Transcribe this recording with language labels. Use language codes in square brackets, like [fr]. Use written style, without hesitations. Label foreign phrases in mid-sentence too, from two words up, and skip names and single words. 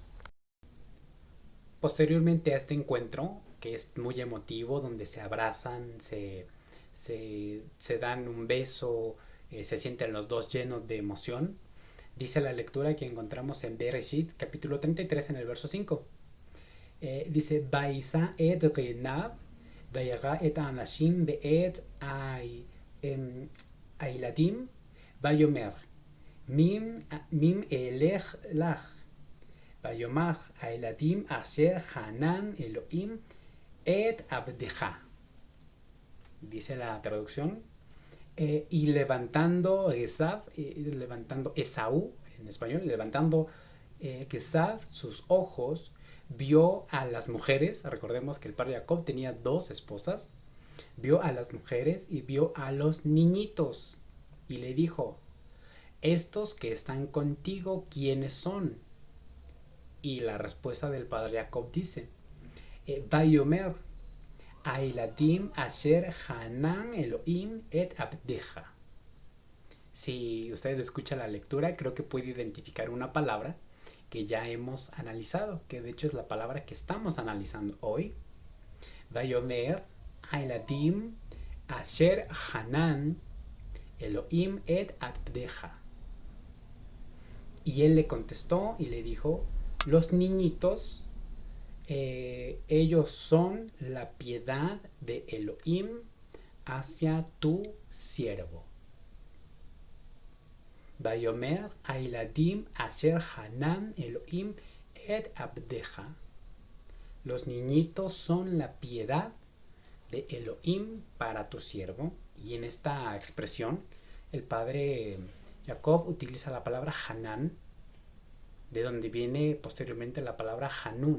[es] Posteriormente a este encuentro, que es muy emotivo, donde se abrazan, se dan un beso, se sienten los dos llenos de emoción, dice la lectura que encontramos en Bereshit, capítulo 33, en el verso 5. Dice, [he] ויישא את עיניו, וירא את הנשים ואת הילדים, ויאמר, מי אלה לך, ויאמר הילדים אשר חנן אלהים את עבדך. [es] Dice la traducción. Y levantando Esaú, en español, levantando Esaú sus ojos, vio a las mujeres. Recordemos que el padre Jacob tenía 2 esposas. Vio a las mujeres y vio a los niñitos. Y le dijo, estos que están contigo, ¿quiénes son? Y la respuesta del padre Jacob dice, [he] ויאמר, הילדים אשר חנן אלהים את עבדך. [es] Si usted escucha la lectura, creo que puede identificar una palabra que ya hemos analizado, que de hecho es la palabra que estamos analizando hoy. [he] ויאמר הילדים אשר חנן אלהים את עבדך. [es] Y él le contestó y le dijo, los niñitos, ellos son la piedad de Elohim hacia tu siervo. [he] ויאמר הילדים אשר חנן אלהים את עבדך. [es] Los niñitos son la piedad de Elohim para tu siervo. Y en esta expresión, el padre Jacob utiliza la palabra Hanan, de donde viene posteriormente la palabra Hanun.